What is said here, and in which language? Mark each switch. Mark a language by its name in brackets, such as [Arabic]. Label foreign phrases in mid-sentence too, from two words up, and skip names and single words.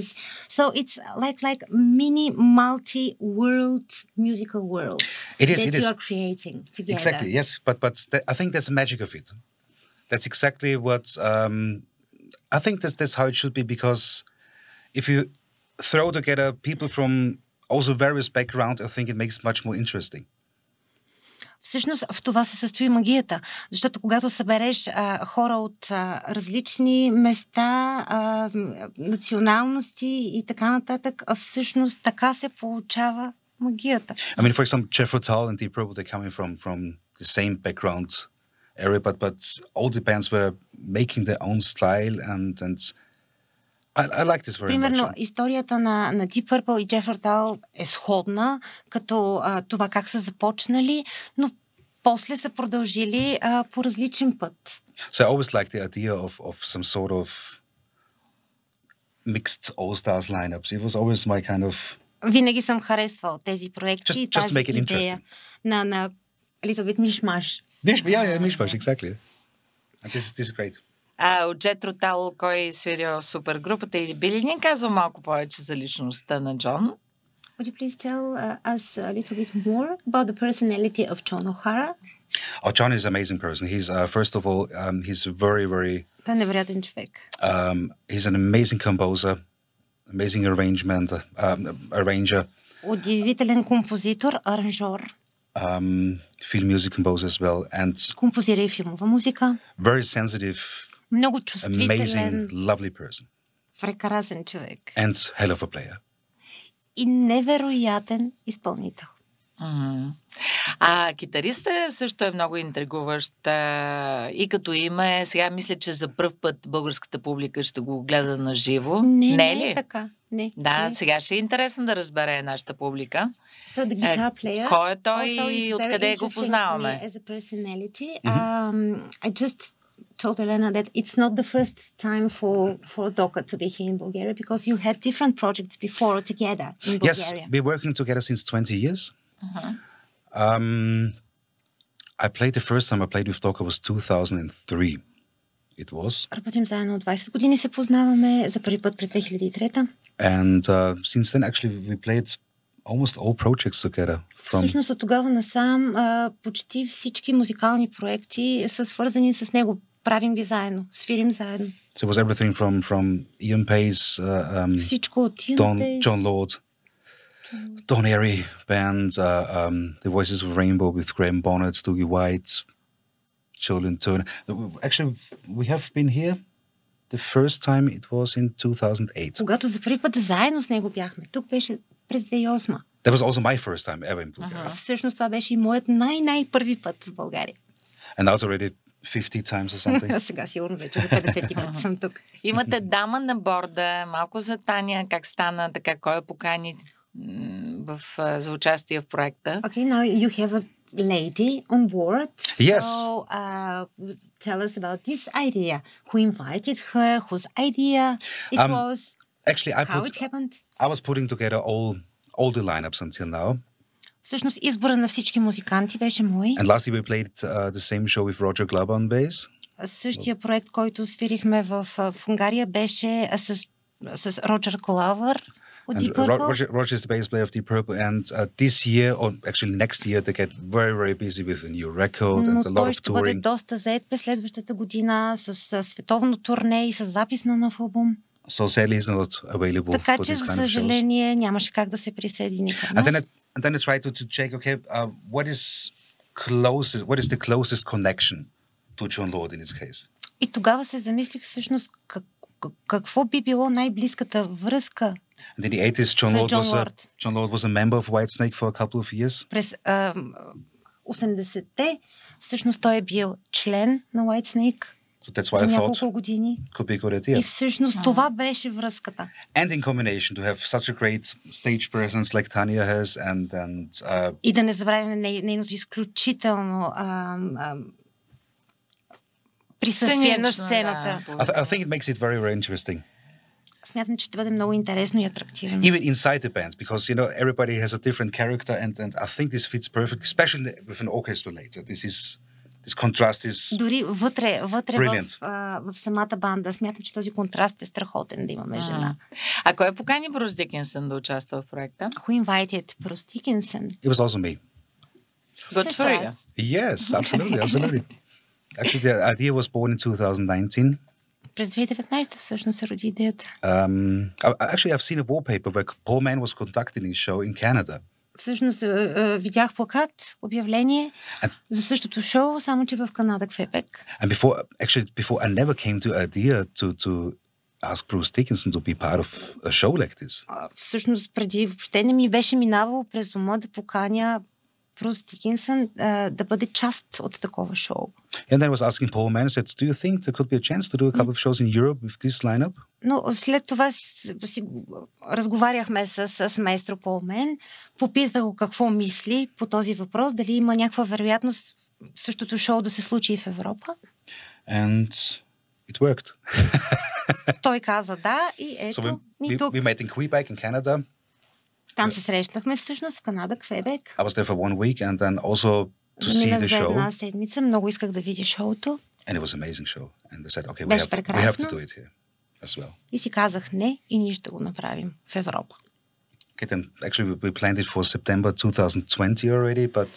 [English] So it's like mini multi-world musical world you are creating together. Exactly, yes. But I think that's the magic of it. That's exactly what I think that's how it should be, because if you throw together people from also various backgrounds, I think it makes it much more interesting. [Bulgarian] Всъщност в това се състои магията, защото когато събереш хора от различни места, националности и така нататък, всъщност така се получава магията. [English] I mean, for example, Jethro Tull and Deep Purple, they're coming from the same background area, but all the bands were making their own style, and I like this very [Bulgarian] Примерно, [English] much. [Bulgarian] историята на Deep Purple и Jethro Tull е сходна, като това как са започнали, но после са продължили по различен път. [English] So I always like the idea of some sort of mixed all-stars lineups. It was always my kind of... [Bulgarian] Винаги съм харесвал тези проекти и тази идея на [English] a little bit mishmash. Yeah, mishmash, exactly. And this is great. [Bulgarian] От Джетро Тал, кой свирил супергрупата, или би ли ни казал малко повече за личността на Джон? [English] Would you please tell us a little bit more about the personality of John O'Hara? Oh, John is an amazing person. He's first of all, he's very, very. [Bulgarian] Той е невероятен човек. [English] He's an amazing composer, amazing arranger. [Bulgarian] Удивителен композитор, аранжор. [English] Film music composer as well, and [Bulgarian] композира и филмова музика. [English] Very sensitive, [Bulgarian] много чувствителен, [English] amazing, lovely person. [Bulgarian] Прекрасен човек. [English] And hell of a player. [Bulgarian] И невероятен изпълнител. Китариста също е много интригуващ и като име. Сега мисля, че за пръв път българската публика ще го гледа на живо. Не ли? Е така. Не. Сега ще е интересно да разбере нашата публика. [English] So the guitar player, [Bulgarian] кой е той и откъде го познаваме? [English] As a personality, I just told Elena that it's not the first time for Doka to be here in Bulgaria because you had different projects before together in Bulgaria. Yes, we're working together since 20 years. I played the first time I played with Doka was 2003. It was. [Bulgarian] Работим заедно от 20 години, се познаваме за първи път през 2003. [English] And since then actually we played almost all projects together. [Bulgarian] Всъщност от тогава насам почти всички музикални проекти са свързани с него. Правим ги заедно, свирим заедно. [English] So it was everything from Ian Pace, [Bulgarian] всичко от Ian Pace, [English] John Lord, Don Airy Band, The Voices of Rainbow with Graham Bonnet, Dougie White, Jolene Turner. Actually, we have been here. The first time it was in 2008. [Bulgarian] Когато за първи път заедно с него бяхме. Тук беше през 2008. [English] That was also my first time ever in Bulgaria. [Bulgarian] Всъщност това беше и моят най-първи път в България. [English] And that was already 50 times or something. [Bulgarian] Сега сигурно вече за 50 пъти съм тук. Имате дама на борда. Малко за Таня. Как стана така? Кой я покани за участие в проекта? [English] Okay, now you have a lady on board. Yes. So tell us about this idea. Who invited her? Whose idea it was? Actually, how it happened? I was putting together all the lineups until now. [Bulgarian] Всъщност избора на всички музиканти беше мой. [English] And last year we played the same show with Roger Glover on bass. [Bulgarian] Същия проект, който свирихме в Унгария, беше с Роджер Гловър от Deep Purple. [English] Roger is the bass player of Deep Purple, and this year, or actually next year, they get very, very busy with a new record and a lot of touring. [Bulgarian] Но той ще бъде доста зает през следващата година с световно турне и с запис на нов албум. [English] So sadly he's not available [Bulgarian] така [English] for [Bulgarian] че, [English] this [Bulgarian] за [English] kind of shows. [Bulgarian] съжаление, нямаше как да се присъедини към нас. [English] And then I tried to check, okay, what is the closest connection to John Lord in this case? [Bulgarian] И тогава се замислих всъщност какво би било най-близката връзка. [English] And in the 80s, John Lord was a member of Whitesnake for a couple of years. [Bulgarian] През 80-те всъщност той е бил член на Whitesnake. [English] So that's why I thought could be a good idea. [Bulgarian] И всъщност това беше връзката. [English] And in combination to have such a great stage presence like Tanya has and [Bulgarian] и да не забравяме нейното изключително присъствие на сцената. [English] I think it makes it very, very interesting. [Bulgarian] Смятам, че ще бъде много интересно и атрактивно. [English] Even inside the band, because everybody has a different character, and I think this fits perfect, especially with an orchestra later. This contrast is [Bulgarian] дори вътре в самата банда. Смятам, че този контраст е страхотен да имаме жена. А кой покани Брус Дикинсън да участва в проекта? [English] Who invited Bruce Dickinson? It was also me. Good for you. Yes, absolutely. Actually, the idea was born in 2019. [Bulgarian] През 2019 всъщност се роди идеята. [English] Actually, I've seen a wallpaper where Paul Mann was conducting his show in Canada. [Bulgarian] Всъщност видях плакат, обявление за същото шоу, само че в Канада, Квебек. [English] And before I never came to idea to ask Bruce Dickinson to be part of a show like this. [Bulgarian] Всъщност преди въобще не ми беше минавало през ума да поканя Брус Дикинсън да бъде част от такова шоу. [English] And then I was asking Paul Mann, I said, do you think there could be a chance to do a couple of shows in Europe with this lineup? [Bulgarian] Но след това си разговаряхме с маестро Пол Мен, попитах го какво мисли по този въпрос, дали има някаква вероятност същото шоу да се случи и в Европа. [English] And it worked. [Bulgarian] Той каза да и ето ни тук. [English] We met in Quebec in Canada. [Bulgarian] Там се срещнахме всъщност в Канада, Квебек. [English] I was there for 1 week and then also to see the show. [Bulgarian] За една седмица, много исках да видя шоуто. [English] And it was an amazing show. And they said, okay, we have to do it here as well. [Bulgarian] И си казах не, и ние ще го направим в Европа. [English] Okay, then actually we planned it for September 2020 already, but